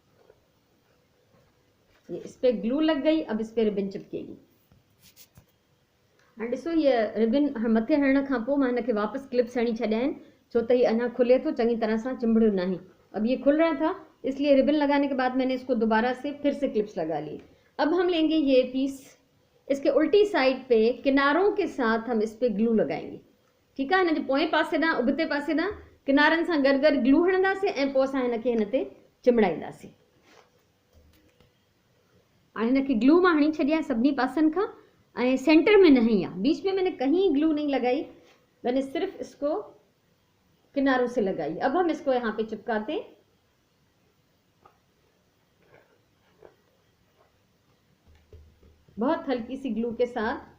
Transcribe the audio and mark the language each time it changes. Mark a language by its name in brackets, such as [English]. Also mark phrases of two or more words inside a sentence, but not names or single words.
[Hindi] ये इस पर ग्लू लग गई, अब इस पर रिबिन चिपकेगी। [Sindhi] हाँ ॾिसो, ये रिबिन मथे हणण खां पोइ मां हिनखे वापसि क्लिप्स हणी छॾिया आहिनि, छो त ये अञा खुले तो, चंगी तरह सां चिंबड़ियो नहीं। [Hindi] अब ये खुल रहा था, इसलिए रिबिन लगाने के बाद मैंने इसको दोबारा से फिर से क्लिप्स लगा ली। अब हम लेंगे ये पीस, इसके उल्टी साइड पे किनारों के साथ हम इस पे ग्लू लगाएंगे। ठीक है, [Sindhi] हिन जे पोएं पासे ॾांहुं उबते पासे ॾांहुं किनारनि सां गॾु गॾु ग्लू हणंदासीं ऐं पोइ असां हिनखे हिन ते चिमड़ाईंदासीं। हाणे हिनखे ग्लू मां हणी छॾिया सभिनी पासनि खां [Hindi] ऐं सेंटर में नहीं है, बीच में मैंने कहीं ग्लू नहीं लगाई, मैंने सिर्फ इसको किनारों से लगाई। अब हम इसको यहाँ पे चिपकाते हैं। बहुत हल्की सी ग्लू के साथ।